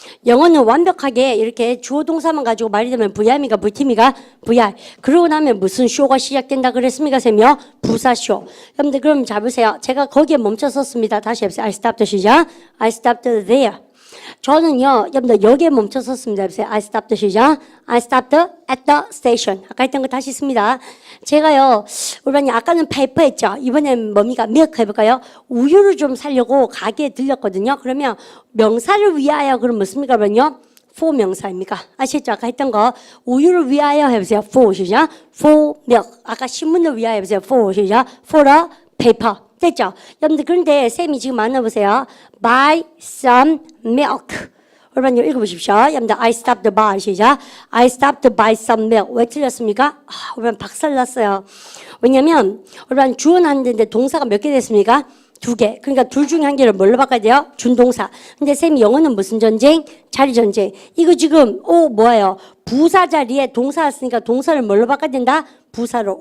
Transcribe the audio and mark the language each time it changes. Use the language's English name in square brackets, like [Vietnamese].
[Korean] 영어는 완벽하게 이렇게 주어 동사만 가지고 말이 되면 VI입니까? VT입니까? VI. 그러고 나면 무슨 쇼가 시작된다 그랬습니까? 쌤이요? 부사쇼. 여러분들 그럼 잡으세요. 제가 거기에 멈춰섰습니다. 다시 해보세요. I stopped 시작. [English] I stopped there. [Korean] 저는요, 여러분들 여기에 멈춰섰습니다. [English] I stopped 시작. I stopped at the station. [Korean] 아까 했던 거 다시 씁니다. 제가요, 우리 아까는 페이퍼 했죠. 이번엔 뭡니까? 밀크 해볼까요? 우유를 좀 사려고 가게에 들렸거든요. 그러면 명사를 위하여 그럼 무엇입니까? 그러면요. for 명사입니까? 아시죠? 아까 했던 거 우유를 위하여 해보세요. for 시작. for milk. 아까 신문을 위하여 해보세요. for 시작. for a paper. 됐죠? 여러분들 그런데 쌤이 지금 만나보세요. [English] Buy some milk. 여러분 읽어보십시오. 여러분들 I stopped to buy 시작. I stopped to buy some milk. [Korean] 왜 틀렸습니까? 여러분 박살났어요. 왜냐면 여러분 주어놨는데 동사가 몇 개 됐습니까? 2개. 그러니까 둘 중에 한 개를 뭘로 바꿔야 돼요? 준동사. 근데 쌤이 영어는 무슨 전쟁? 자리 전쟁. 이거 지금 뭐예요? 부사 자리에 동사가 쓰니까 동사를 뭘로 바꿔야 된다? 부사로.